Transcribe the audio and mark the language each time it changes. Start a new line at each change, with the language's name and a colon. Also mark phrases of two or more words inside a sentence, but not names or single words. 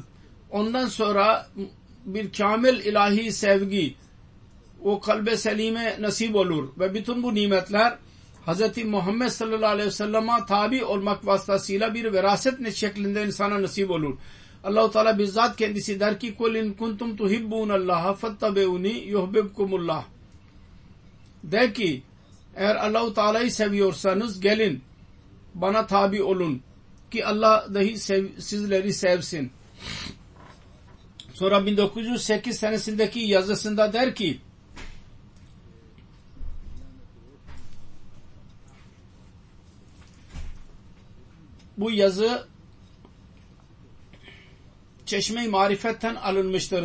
Turkish: Ondan sonra bir kamil ilahi sevgi o kalbe selime nasip olur ve bütün bu nimetler Hz. Muhammed
Arabic: صلى الله عليه وسلم'e
Turkish: tabi olmak vasıtasıyla bir veraset şeklinde insana nasip olur. Allah-u Teala bizzat kendisi der ki
Arabic: قل إن كنتم تحبون الله فاتبعوني يحببكم الله.
Turkish: De ki eğer Allah-u Teala'yı seviyorsanız gelin bana tabi olun ki Allah dahi sizleri sevsin. Sonra 1908 senesindeki yazısında der ki bu yazı Çeşme-i Marifet'ten alınmıştır.